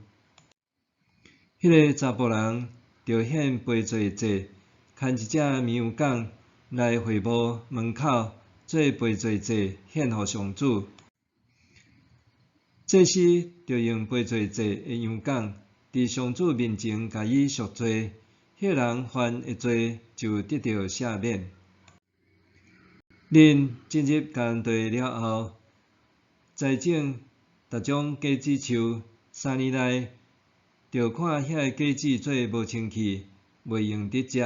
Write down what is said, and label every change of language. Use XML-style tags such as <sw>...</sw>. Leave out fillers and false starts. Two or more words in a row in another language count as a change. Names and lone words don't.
<nan>迄个查甫人着献赔罪祭，牵一只绵羊犅来会幕门口做赔罪祭，献予上主。祭司着用赔罪祭的羊犅，伫上主面前甲伊赎罪，迄个人犯的罪就得到赦免。恁进入干地了后，栽种逐种果子树，3年内着看遐个果子做无清气，袂用得食。</nan>